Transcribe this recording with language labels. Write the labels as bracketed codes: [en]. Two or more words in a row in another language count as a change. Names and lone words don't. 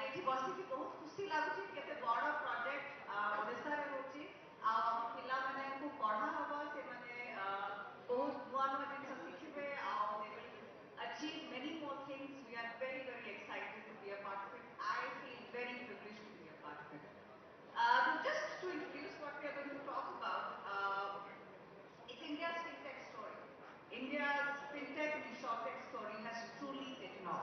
[or] ବସିକି ବହୁତ ଖୁସି ଲାଗୁଛି କେତେ ବଡ଼ ପ୍ରୋଜେକ୍ଟ ଓଡ଼ିଶାରେ ହେଉଛି ଆଉ ଆମ ପିଲାମାନଙ୍କୁ ପଢ଼ା ହେବ ସେମାନେ ବହୁତ ନୂଆ ନୂଆ ଜିନିଷ ଶିଖିବେ ଆଉ [en] they will achieve many more things. We are very, very excited to be a part of it. I feel very privileged to be a part of it. Just to introduce what we are going to talk about, it's India's fintech story. India's fintech and insurtech story has truly taken off.